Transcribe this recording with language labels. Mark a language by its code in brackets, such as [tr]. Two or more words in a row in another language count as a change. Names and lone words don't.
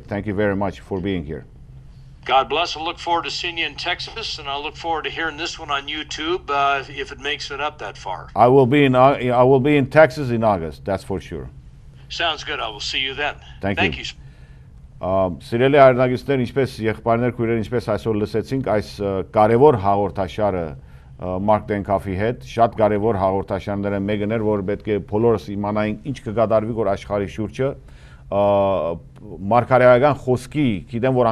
[en] Thank you very much for being here. God bless. I look forward to seeing you in Texas, and I look forward to hearing this one on YouTube if it makes it up that far. I will be in Texas in August. That's for sure. Sounds good. I will see you then. Thank you. you. [hy] Սիրելի հայրենակիցներ, ինչպես եղբայրներ, քույրեր, ինչպես այսօր լսեցինք, այս կարևոր հաղորդաշարը Մարկ Դենքոֆի հետ, շատ կարևոր հաղորդաշարները մեկն էր, որ պետք է բոլորս իմանայինք ինչ կգադարվի որ աշխարհի շուրջը, մարգարեական խոսքի, գիտեմ որ